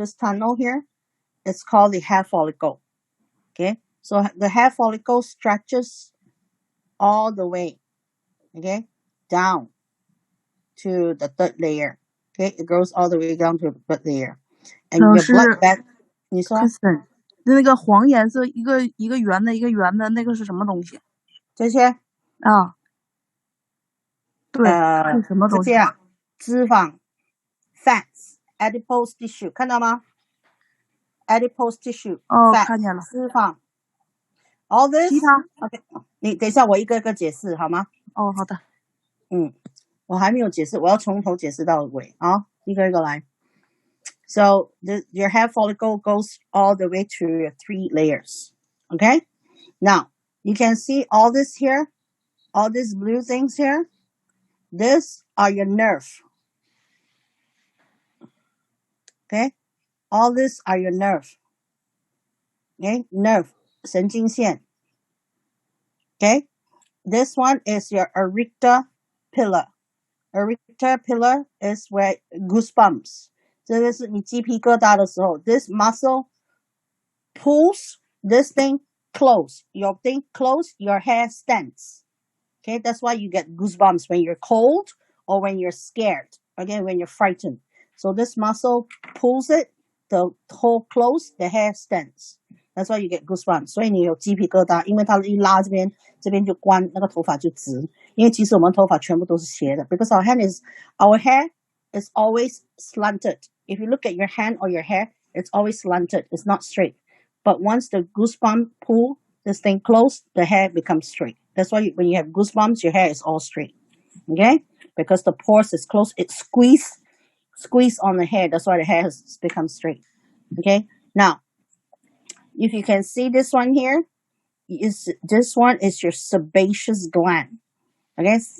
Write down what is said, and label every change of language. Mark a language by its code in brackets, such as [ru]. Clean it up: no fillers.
[en] This tunnel here, it's called the hair follicle. Okay. So the hair follicle stretches all the way, okay, down to the third layer. Okay, it goes all the way down to the third layer. And your blood bag, [zh] 你说 Kristen， 那个黄颜色一个圆的那个是什么东西？这些啊，对，是什么东西？这些啊，脂肪 [en] fats adipose tissue [zh] 看到吗？ [en] adipose tissue [zh] 哦， [en] fat [zh] 看见了。 [en] 脂肪 all this [zh] 其他 OK， 你等一下我一个一个解释好吗？哦，好的。我还没有解释，我要从头解释到尾啊，一个一个来。 [en] So your hair follicle goes all the way to your 3 layers. Okay? Now, you can see all this here, all these blue things here. These are your nerve. Okay? All these are your nerve. Okay? Nerve, [zh] 神经线. [en] Okay? This one is your areata pillar. Areata pillar is where goosebumps. [zh] 这个是你鸡皮疙瘩的时候 [en] this muscle pulls this thing close. Your thing close, your hair stands. Okay, that's why you get goosebumps when you're cold or when you're scared. Again, when you're frightened. So this muscle pulls it, the hole close, the hair stands. That's why you get goosebumps. [zh] 所以你有鸡皮疙瘩，因为它一拉这边就关，那个头发就直。因为其实我们头发全部都是斜的 [en] because our hair is always slanted. If you look at your hand or your hair, it's always slanted. It's not straight. But once the goosebump pull this thing close, the hair becomes straight. That's why when you have goosebumps, your hair is all straight. Okay? Because the pores is closed, it squeeze on the hair. That's why the hair has become straight. Okay? Now, if you can see this one here, this one is your sebaceous gland. Okay?